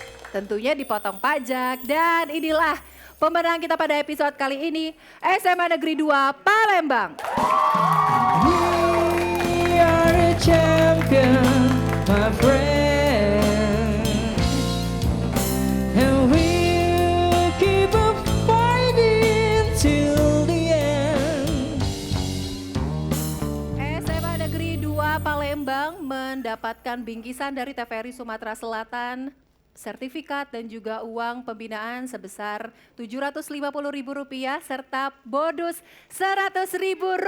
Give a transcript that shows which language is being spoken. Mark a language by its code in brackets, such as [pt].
[id] Tentunya dipotong pajak. Dan inilah pemenang kita pada episode kali ini, SMA Negeri 2 Palembang. [en] We are the champion, my friend, and we'll keep on fighting till the end. [id] SMA Negeri 2 Palembang mendapatkan bingkisan dari TVRI Sumatera Selatan, sertifikat dan juga uang pembinaan sebesar Rp750.000 serta bonus Rp100.000.